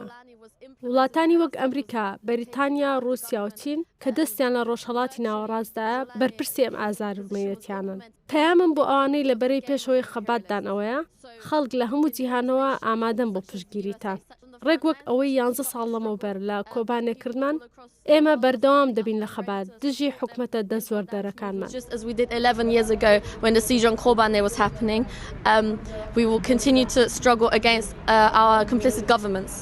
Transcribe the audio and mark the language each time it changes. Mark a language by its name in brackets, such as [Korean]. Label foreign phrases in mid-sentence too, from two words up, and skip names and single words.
[Central Kurdish] وڵاتانی وەک ئەمریکا، بەریتانیا، ڕووسیا و چین کە دەستیان لە ڕۆژهەڵاتی ناوەڕاستدایە بەرپرسی ئەم ئازارمەیەتیانن. پەیامم بۆ ئەوانەی لە بەرەی پێشەوەی خەباتدان ئەوەیە، خەڵک لە هەموو جیهانەوە ئامادەن بۆ پشتگیریتان. ڕێک وەک ئەوەی 11 ساڵ لەمەوبەر لە کۆبانێکردمان، ئێمە بەردەوام دەبین لە خەبات دژی حکومەتە دەستوەردەرەکانمان. [English] We will continue to struggle against our complicit governments.